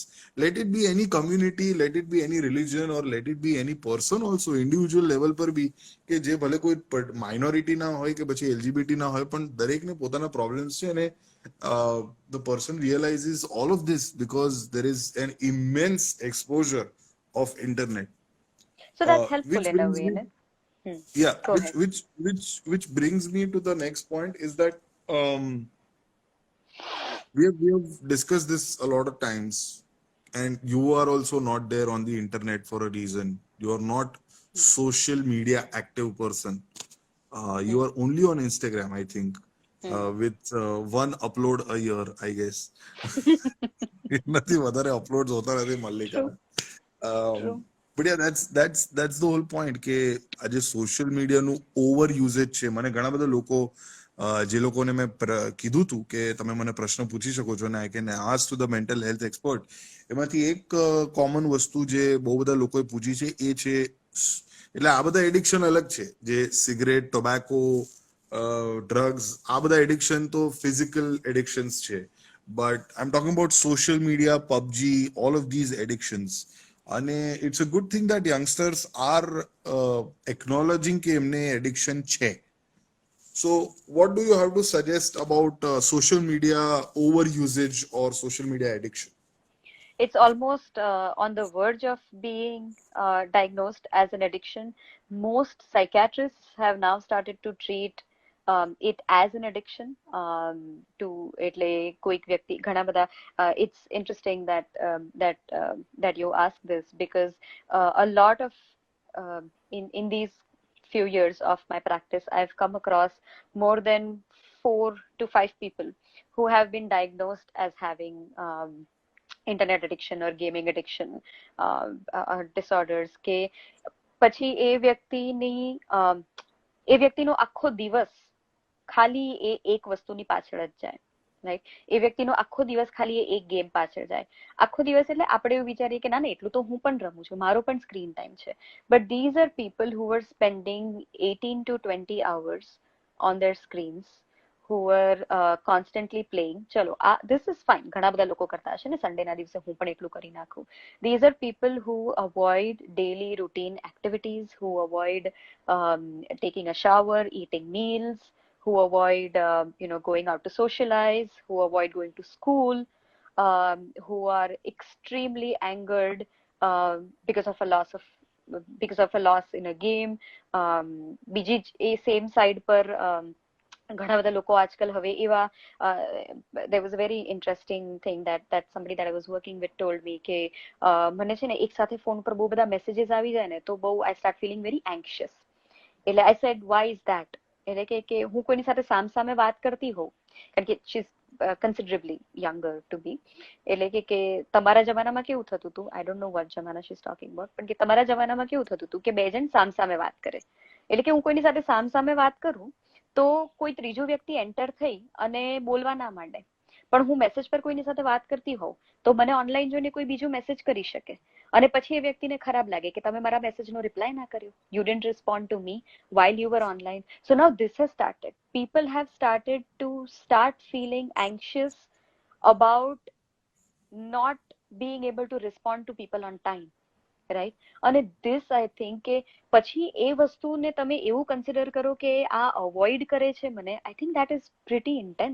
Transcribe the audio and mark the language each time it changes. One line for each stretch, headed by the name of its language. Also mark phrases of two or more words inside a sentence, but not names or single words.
English: let it be any community, let it be any religion, or let it be any person also, individual level
Gujarati: પર બી, કે જે ભલે કોઈ માઇનોરિટી ના હોય કે પછી એલજીબીટી ના હોય, પણ દરેકને પોતાના પ્રોબ્લેમ્સ છે.
English: અને the person realizes all of this because there is an immense exposure of internet. So that's helpful in a way, which brings me to the next point, is that we have discussed this a lot of times, and you are also not there on the internet for a reason. You are not social media active person. You are only on Instagram, I think, with one upload a year, I guess.
Gujarati: એનાથી વધારે uploads હોતા નથી
English: True, મલ્લિકા. Um, true. but yeah, that's the whole point
Gujarati: કે આજે સોશિયલ મીડિયાનું ઓવર યુઝેજ છે. મને ઘણા બધા લોકો જે લોકોને મેં કીધું હતું કે તમે મને પ્રશ્ન પૂછી શકો છો ને
English: I can ask to the mental health expert,
Gujarati: એમાંથી એક કોમન વસ્તુ જે બહુ બધા લોકોએ પૂછી છે એ છે એટલે આ બધા એડિક્શન અલગ છે, જે સિગરેટ, ટોબેકો, ડ્રગ્સ, આ બધા એડિક્શન તો
English: physical addictions
Gujarati: છે.
English: But I'm talking about social media, PUBG, all of these addictions. And it's a good thing that youngsters are acknowledging
Gujarati: કે એમને addiction છે.
English: So what do you have to suggest about social media over usage or social media addiction? It's almost on the verge of being diagnosed as an addiction. Most psychiatrists have now started to treat it as an addiction. To
Gujarati: એટલે કોઈક વ્યક્તિ ઘણા બધા
English: it's interesting that you ask this because a lot of in these few years of my practice I've come across more than 4 to 5 people who have been diagnosed as having internet addiction or gaming addiction disorders
Gujarati: કે પછી એ વ્યક્તિનો આખો દિવસ ખાલી એ એક વસ્તુની પાછળ જ જાય,
English: રાઈટ?
Gujarati: એ વ્યક્તિનો આખો દિવસ ખાલી એ એક ગેમ પાછળ જાય. આખો દિવસ એટલે આપણે એવું વિચારીએ કે ના ના એટલું તો હું પણ રમું છું, મારો પણ
English: screen time
Gujarati: છે.
English: but these are people who are spending 18 to 20 hours on their screens, who were constantly playing. ચલો this is fine,
Gujarati: ઘણા બધા લોકો કરતા હશે ને સન્ડેના દિવસે હું પણ એટલું કરી નાખું.
English: These are people who avoid daily routine activities, who avoid taking a shower, eating meals, who avoid going out to socialize, who avoid going to school, who are extremely angered because of a loss in a game.
Gujarati: બીજી એ સેમ સાઈડ પર ઘણા બધા લોકો આજકાલ હવે એવા
English: there was a very interesting thing that somebody that I was working with told me
Gujarati: કે મને છે ને એક સાથે ફોન પર બહુ બધા મેસેजेस આવી જાય ને તો બહુ
English: I start feeling very anxious. એટલે I said why is that?
Gujarati: એટલે કે હું કોઈની સાથે સામસામે વાત કરતી હોઉં, કારણ કે
English: she is considerably younger to me.
Gujarati: એટલે કે તમારા જમાનામાં કેવું થતું હતું,
English: I don't know what
Gujarati: જમાના
English: she is talking about,
Gujarati: પણ કે તમારા જમાનામાં કેવું થતું હતું કે બે જણ સામસામે વાત કરે. એટલે કે હું કોઈની સાથે સામસામે વાત કરું તો કોઈ ત્રીજો વ્યક્તિ એન્ટર થઈ અને બોલવા ના માંડે, પણ હું મેસેજ પર કોઈની સાથે વાત કરતી હોઉં તો મને ઓનલાઈન જોઈને કોઈ બીજું મેસેજ કરી શકે અને પછી એ વ્યક્તિને ખરાબ લાગે કે તમે મારા મેસેજનો રિપ્લાય ના કર્યો,
English: you didn't respond to me while you were online. So now this has started, people have started to feeling anxious about not being able to respond to people on time, રાઈટ?
Gujarati: અને
English: this I think
Gujarati: કે પછી એ વસ્તુને તમે એવું કન્સિડર કરો કે આ અવોઇડ કરે છે મને,
English: I think that is pretty intense.